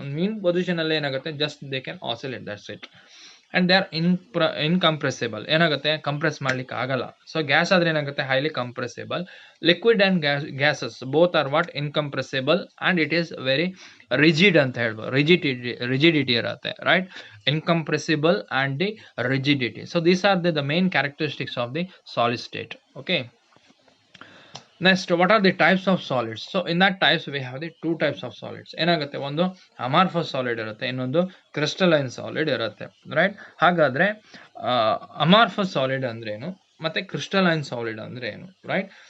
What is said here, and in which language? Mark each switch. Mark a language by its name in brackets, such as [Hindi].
[Kannada] ಒಂದು ಮೀನ್ ಪೊಸಿಷನ್ ಅಲ್ಲಿ ಏನಾಗುತ್ತೆ, [English] Just they can oscillate, that's it. And they are incompressible. [Kannada] ಏನಾಗುತ್ತೆ, ಕಂಪ್ರೆಸ್ ಮಾಡ್ಲಿಕ್ಕೆ ಆಗಲ್ಲ. ಸೊ ಗ್ಯಾಸ್ ಆದ್ರೆ ಏನಾಗುತ್ತೆ, highly compressible. [English] liquid and gases both are what incompressible and it is very rigid [Kannada] ಅಂತ ಹೇಳ್ಬೋದು. ರಿಜಿಡಿಟಿ ಇರುತ್ತೆ, right? [English] Incompressible and the rigidity. So these are the main characteristics of the solid state. Okay, next, what are the types of solids? So in that types we have the two types of solids. [Kannada] ಏನಾಗುತ್ತೆ, ಒಂದು amorphous solid ಇರುತ್ತೆ, ಇನ್ನೊಂದು crystalline solid ಇರುತ್ತೆ, right? ಹಾಗಾದ್ರೆ amorphous solid ಅಂದ್ರೆ ಏನು ಮತ್ತೆ crystalline solid ಅಂದ್ರೆ ಏನು, ರೈಟ್?